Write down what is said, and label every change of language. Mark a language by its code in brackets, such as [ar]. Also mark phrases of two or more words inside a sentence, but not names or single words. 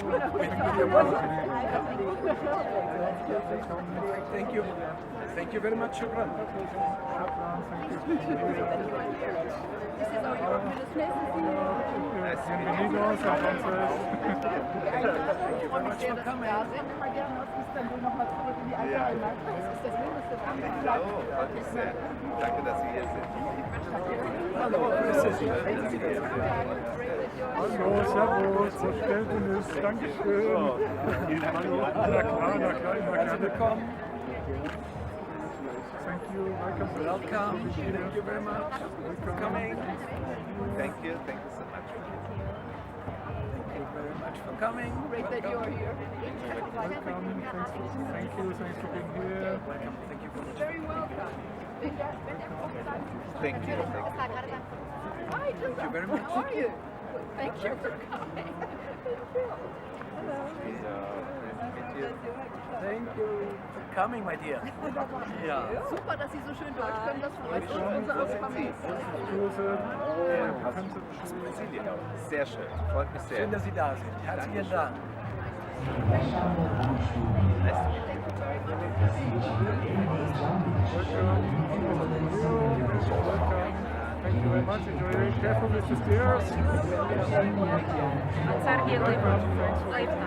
[en] Thank you. Thank you very much, Shukran. This is our Europe Minister. [es] Bienvenidos a Francés. [en] Thank you very much for coming. [de] Ja, freut mich sehr. Danke, dass Sie hier sind. Hallo, grüße Sie. Hallo, servus, [tr] hoş geldiniz. [de] Dankeschön. Hallo, na klar, immer Herzlich gerne. willkommen. [en] Thank you, welcome. Welcome. Thank you very much for coming. Thank you so much. Thank you very much for coming. Great that you are here. Welcome, thank you for being here. Welcome. Thank you very much. Very welcome. Thank you. Hi, Thank you very much. How are you? Thank you for coming. Thank you for coming, my dear. [de] Ja. Super, dass Sie so schön Deutsch können. Das freut uns. Unser Auskommen. Grüße. Brasilien. Sehr schön. Freut mich sehr. Schön, dass Sie da sind. Herzlichen Dank. [en] Thank you very much. Enjoy it. Careful with the stairs. Сергій Липа. Липа.